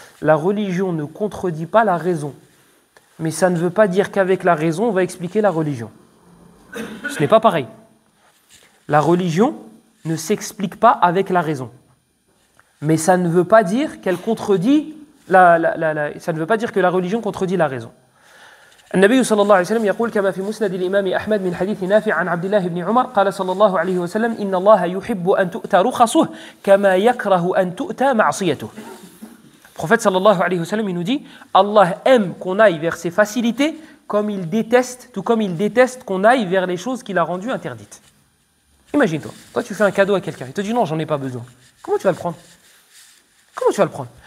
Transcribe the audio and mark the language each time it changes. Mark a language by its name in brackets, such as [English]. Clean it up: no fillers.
[French] La religion ne contredit pas la raison. Mais ça ne veut pas dire qu'avec la raison, on va expliquer la religion. Ce n'est pas pareil. La religion ne s'explique pas avec la raison. Mais ça ne veut pas dire qu'elle contredit ça ne veut pas dire que la religion contredit la raison. [Arabic] النبي صلى الله عليه وسلم يقول كما في مسند الإمام أحمد من حديث نافع عن عبد الله بن عمر قال صلى الله عليه وسلم إن الله يحب أن تؤتى رخصه كما يكره أن تؤتى معصيته. [French] Le prophète [Arabic] sallallahu alayhi wa sallam [French] il nous dit Allah aime qu'on aille vers ses facilités comme il déteste qu'on aille vers les choses qu'il a rendues interdites. Imagine-toi, toi tu fais un cadeau à quelqu'un, il te dit non, j'en ai pas besoin. Comment tu vas le prendre? Comment tu vas le prendre?